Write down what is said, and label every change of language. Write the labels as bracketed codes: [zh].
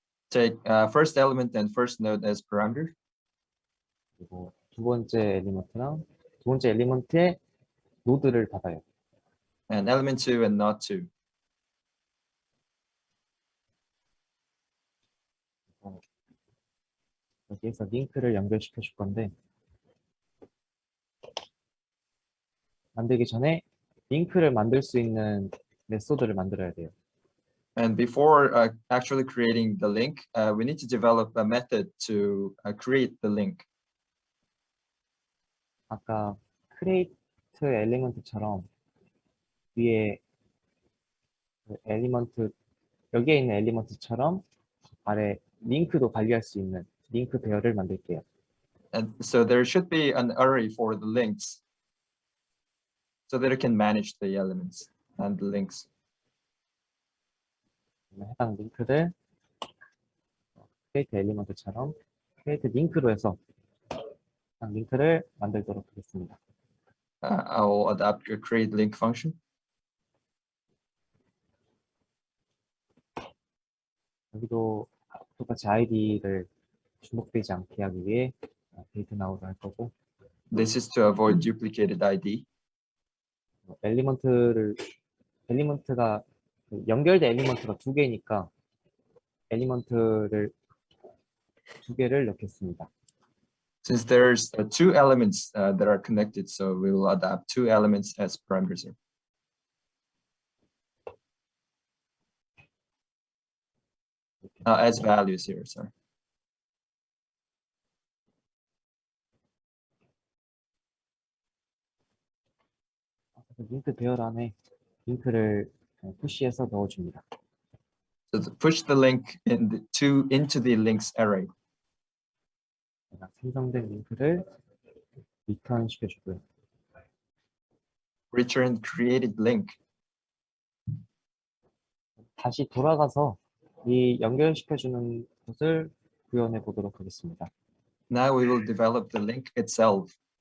[en] Take first element and first node as parameter. [ko] 그리고 두 번째 엘리먼트의 노드를 받아요. [en] And element 2 and not 2. [ko] 여기에서 링크를 연결시켜 줄 건데 만들기 전에 링크를 만들 수 있는 메소드를 만들어야 돼요. [en] And before actually creating the link, we need to develop a method to create the link. [ko] 아까 create 엘리먼트처럼 위에 그 엘리먼트 여기에 있는 엘리먼트처럼 아래 링크도 관리할 수 있는 링크 배열을 만들게요. [en] And so there should be an array for the links so that it can manage the elements and the links. [ko] 해당 링크를 create 엘리먼트처럼 create 링크로 해서 해당 링크를 만들도록 하겠습니다. [en] I will adapt your create link function. [ko] 여기도 똑같이 아이디를 중복되지 않게 하기 위해 데이트 나우를 할 거고 [en] This is to avoid duplicated ID. [ko] 엘리먼트가 연결된 엘리먼트가 두 개니까 엘리먼트를 두 개를 넣겠습니다. [en] Since there's two elements that are connected, so we will adapt two elements as parameters here. As values here, sorry. [ko] 링크 배열 안에 링크를 푸시해서 넣어줍니다. [en] So to push the link into the links array. [ko] 생성된 링크를 리턴 시켜주고요. [en] Return created link. [ko] 다시 돌아가서 이 연결시켜주는 것을 구현해 보도록 하겠습니다. [en] Now we will develop the link itself.